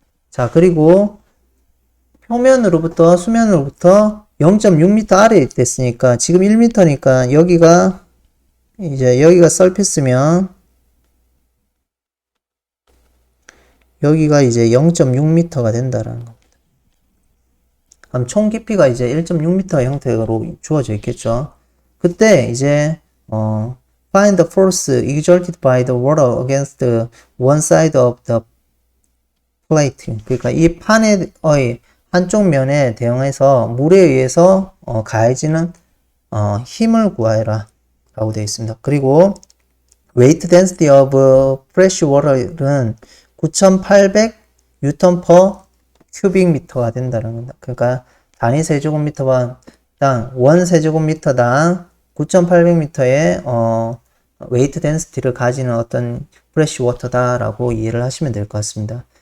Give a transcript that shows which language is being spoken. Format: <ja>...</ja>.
<ko>자, 그리고 표면으로부터 수면으로부터 0.6m 아래에 됐으니까 지금 1m니까 여기가 서피스면 여기가 이제 0.6m가 된다라는 겁니다. 그럼 총 깊이가 이제 1.6m 형태로 주어져 있겠죠. 그때 이제</ko> <en>find the force exerted by the water against one side of the plate.</en> <ko>그러니까 이 판의 한쪽 면에 대응해서 물에 의해서 가해지는 힘을 구하여라 라고 되어 있습니다. 그리고</ko> <en>weight density of fresh water는 9,800 뉴턴 per cubic meter가</en> <ko>된다는 겁니다. 그러니까 단위 세제곱미터당 원 세제곱미터당 9,800m의 웨이트 덴시티를 가지는 어떤 프레시 워터다라고 이해를 하시면 될 것 같습니다.</ko>